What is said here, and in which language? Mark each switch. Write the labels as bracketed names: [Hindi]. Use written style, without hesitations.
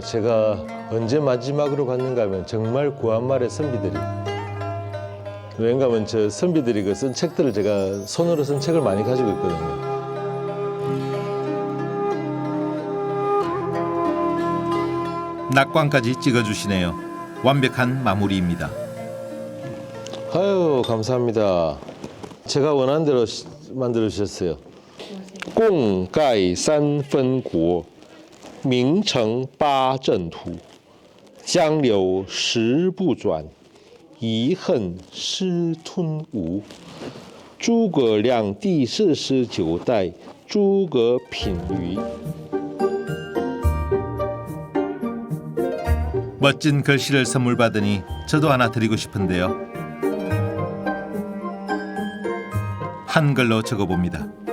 [Korean] 제가 언제 마지막으로 봤는가 하면 정말 구한말의 선비들이 왜인가 하면 저 선비들이 그 쓴 책들을 제가 손으로 쓴 책을 많이 가지고 있거든요. 낙관까지 찍어주시네요. 완벽한 마무리입니다. 아유, 감사합니다. 제가 원하는 대로 만들어 주셨어요. [Chinese] 共盖三分国 名成八阵图 江流石不转 遗恨失吞吴 诸葛亮第49代 诸葛品瑜 [Korean] 멋진 글씨를 선물 받으니 저도 하나 드리고 싶은데요. 한글로 적어봅니다.